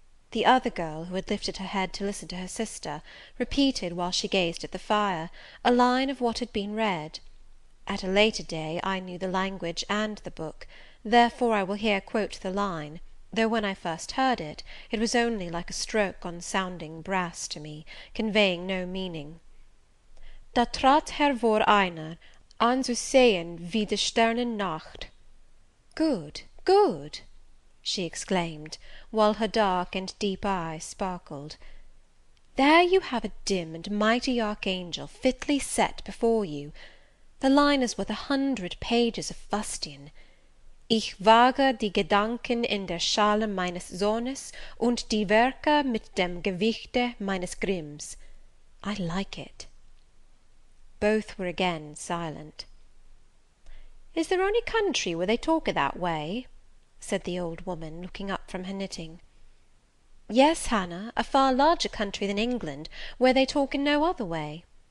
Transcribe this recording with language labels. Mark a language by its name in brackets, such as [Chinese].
[English] The other girl, who had lifted her head to listen to her sister, repeated, while she gazed at the fire, a line of what had been read. At a later day I knew the language and the book, therefore I will here quote the line, though when I first heard it, it was only like a stroke on sounding brass to me, conveying no meaning. [German] Da trat hervor einer, anzusehen wie die Sternennacht. [English] Good, good, she exclaimed, while her dark and deep eyes sparkled. There you have a dim and mighty archangel fitly set before you. The line is worth 100 pages of fustian. [German] Ich wage die Gedanken in der Schale meines Sohnes und die Werke mit dem Gewichte meines Grimms. [English] I like it. Both were again silent. Is there ony country where they talk o' that way?" said the old woman, looking up from her knitting. "Yes, Hannah, a far larger country than England, where they talk in no other way."